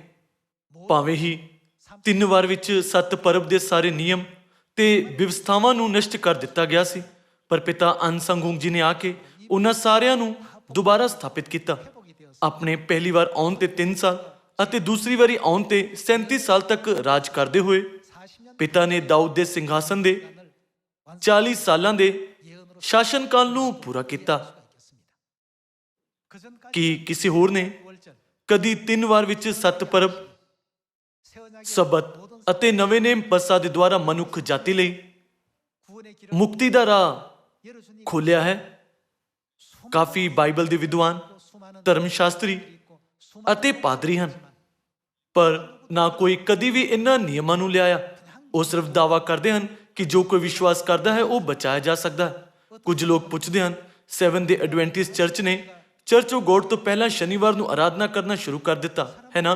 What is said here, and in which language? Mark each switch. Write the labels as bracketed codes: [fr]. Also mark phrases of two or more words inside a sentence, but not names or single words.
[pa] ਭਾਵੇਂ ਹੀ 3 ਵਾਰ ਵਿੱਚ 7 ਪਰਬ ਦੇ ਸਾਰੇ ਨਿਯਮ ਤੇ ਵਿਵਸਥਾਵਾਂ ਨੂੰ ਨਸ਼ਟ ਕਰ ਦਿੱਤਾ ਗਿਆ ਸੀ ਪਰ ਪਿਤਾ ਅਨਸੰਗੂੰਗ ਜੀ ਨੇ ਆ ਕੇ ਉਹਨਾਂ ਸਾਰਿਆਂ ਨੂੰ ਦੁਬਾਰਾ ਸਥਾਪਿਤ ਕੀਤਾ। ਆਪਣੇ ਪਹਿਲੀ ਵਾਰ ਆਉਣ ਤੇ 3 ਸਾਲ ਅਤੇ ਦੂਸਰੀ ਵਾਰੀ ਆਉਣ ਤੇ 37 ਸਾਲ ਤੱਕ ਰਾਜ ਕਰਦੇ ਹੋਏ [ko] 40년 [pa] ਪਿਤਾ ਨੇ ਦਾਊਦ ਦੇ ਸਿੰਘਾਸਨ ਦੇ 40 ਸਾਲਾਂ ਦੇ [ko] 예언으로 [pa] ਸ਼ਾਸਨ ਕਾਲ ਨੂੰ ਪੂਰਾ ਕੀਤਾ। [ko] 있겠습니다. 그전까지 [pa] ਕਿ ਕਿਸੇ ਹੋਰ ਨੇ [ko] 월절 [pa] ਕਦੀ 3 ਵਾਰ ਵਿੱਚ 7 ਪਰਬ [ko] 새 언약의 [pa] ਸਬਤ [ko] 모든 [pa] ਅਤੇ ਨਵੇਂ ਨੇਮ ਪਸਾ ਦੇ ਦੁਆਰਾ ਮਨੁੱਖ ਜਾਤੀ ਲਈ [ko] 구원의 길을 [pa] ਮੁਕਤੀ ਦਾ ਰਾਹ [ko] 열어주니 [pa] ਖੋਲਿਆ ਹੈ। ਕਾਫੀ ਬਾਈਬਲ ਦੇ ਵਿਦਵਾਨ [ko] 수많은 [pa] ਧਰਮ ਸ਼ਾਸਤਰੀ [ko] 있고 수많은 [pa] ਅਤੇ ਪਾਦਰੀ ਹਨ ਪਰ ਨਾ ਕੋਈ ਕਦੀ ਵੀ ਇਹਨਾਂ ਨਿਯਮਾਂ ਨੂੰ ਲਿਆਇਆ। ਉਹ ਸਿਰਫ ਦਾਅਵਾ ਕਰਦੇ ਹਨ ਕਿ ਜੋ ਕੋਈ ਵਿਸ਼ਵਾਸ ਕਰਦਾ ਹੈ ਉਹ ਬਚਾਇਆ ਜਾ ਸਕਦਾ ਹੈ। ਕੁਝ ਲੋਕ ਪੁੱਛਦੇ ਹਨ 7 ਦੇ ਐਡਵੈਂਟਿਸਟ ਚਰਚ ਨੇ ਚਰਚ ਆਫ ਗੋਡ ਤੋਂ ਪਹਿਲਾਂ ਸ਼ਨੀਵਾਰ ਨੂੰ ਆਰਾਧਨਾ ਕਰਨਾ ਸ਼ੁਰੂ ਕਰ ਦਿੱਤਾ ਹੈ ਨਾ?